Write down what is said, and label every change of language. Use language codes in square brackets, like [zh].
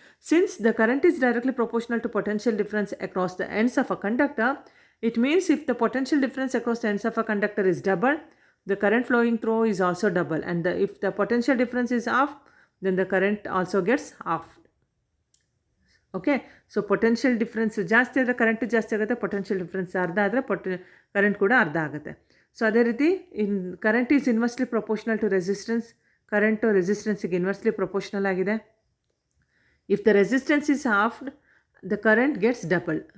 [en] Since the current is directly proportional to potential difference across the ends of a conductor, it means if the potential difference across the ends of a conductor is double, the current flowing through is also double, and if the potential difference is half, then the current also gets half. [kn] Okay, so potential difference ಜಾಸ್ತಿ ಆದರೆ current ಜಾಸ್ತಿ ಆಗುತ್ತೆ, potential difference ಅರ್ಧ ಆದರೆ current ಕೂಡ ಅರ್ಧ ಆಗುತ್ತೆ. [en] so [kn] ಅದೇ ರೀತಿ [en] current is inversely proportional to resistance. [kn] Current ರೆಸಿಸ್ಟೆನ್ಸಿಗೆ inversely proportional ಆಗಿದೆ. [en] If the resistance is halved, the current gets double.